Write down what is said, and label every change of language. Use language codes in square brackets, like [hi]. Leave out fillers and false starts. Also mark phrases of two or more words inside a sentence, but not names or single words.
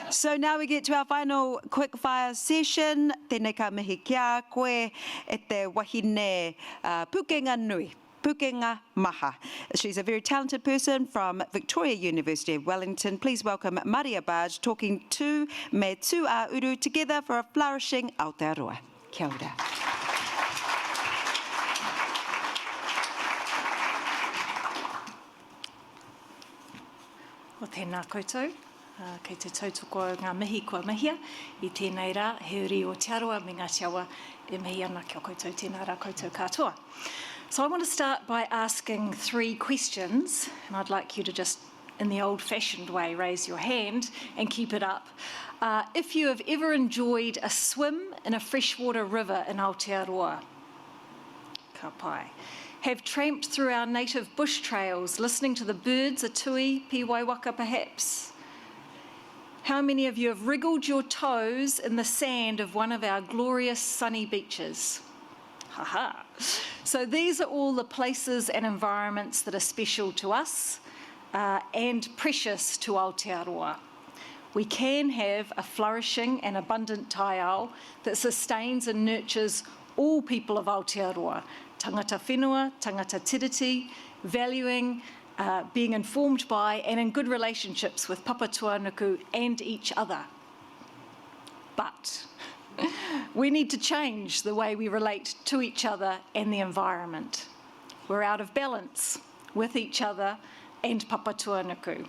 [en] So now we get to our final quick-fire session. [mi] Tēnei ka mihi kia koe e te wahine Pukenga Nui. Pukenga Maha. [en] She's a very talented person from Victoria University of Wellington. Please welcome Maria Bargh talking to me [mi] tū ā-Uru [en] together for a flourishing Aotearoa. [mi] Kia ora. O tēnā koutou, kei te tautoko o ngā mihi kua mihia, I tēnei rā, he uri o Aotearoa, me ngā te awa, e mihi ana kia koutou, tēnā rā koutou katoa. [en] So I want to start by asking 3 questions, and I'd like you to just, in the old-fashioned way, raise your hand and keep it up. If you have ever enjoyed a swim in a freshwater river in Aotearoa, [mi] ka pai. [en] Have tramped through our native bush trails, listening to the birds, a tui, piwaiwaka perhaps. How many of you have wriggled your toes in the sand of one of our glorious sunny beaches? Ha-ha. So these are all the places and environments that are special to us and precious to Aotearoa. We can have a flourishing and abundant taiao that sustains and nurtures all people of Aotearoa, [mi] tangata whenua, tangata tiriti, [en] valuing, being informed by and in good relationships with [mi] papa tuanuku [en] and each other. But we need to change the way we relate to each other and the environment. We're out of balance with each other and [mi] papa tuanuku.